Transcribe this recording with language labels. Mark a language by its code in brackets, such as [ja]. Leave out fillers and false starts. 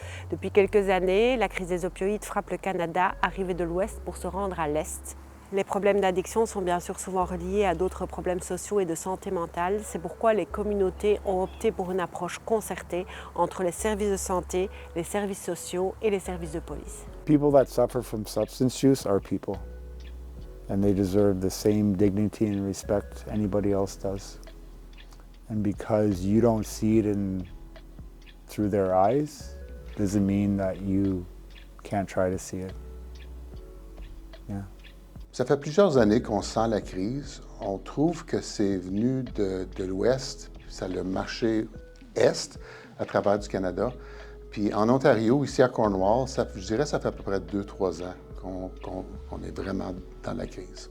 [fr] Depuis quelques années, la crise des opioïdes frappe le Canada, arrivée de l'ouest pour se rendre à l'est. Les problèmes d'addiction sont bien sûr souvent reliés à d'autres problèmes sociaux et de santé mentale. C'est pourquoi les communautés ont opté pour une approche concertée entre les services de santé, les services sociaux et les services de police. [en] People that suffer from substance use are people. And they deserve the same dignity and respect anybody else does. And because you don't see it through their eyes, doesn't mean that you can't try to see it. Yeah. [fr] Ça fait plusieurs années qu'on sent la crise. On trouve que c'est venu de l'Ouest, ça a marché Est à travers du Canada. Puis en Ontario, ici à Cornwall, je dirais que ça fait à peu près 2-3 ans qu'on est vraiment dans la crise.